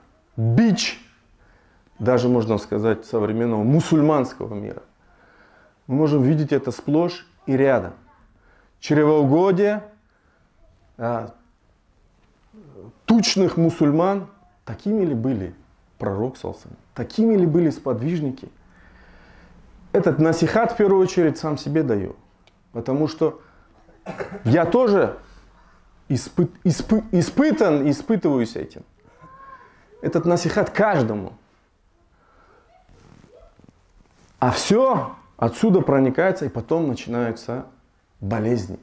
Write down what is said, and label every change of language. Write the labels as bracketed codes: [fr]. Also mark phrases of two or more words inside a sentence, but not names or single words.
[ru] Бич, даже можно сказать, современного мусульманского мира. Мы можем видеть это сплошь и рядом. Чревоугодие тучных мусульман, такими ли были пророк [ar] صلى الله عليه وسلم, [ru] такими ли были сподвижники? Этот насихат в первую очередь сам себе даю. Потому что я тоже испытываюсь этим. Этот насихат каждому. А все отсюда проникается, и потом начинаются болезни.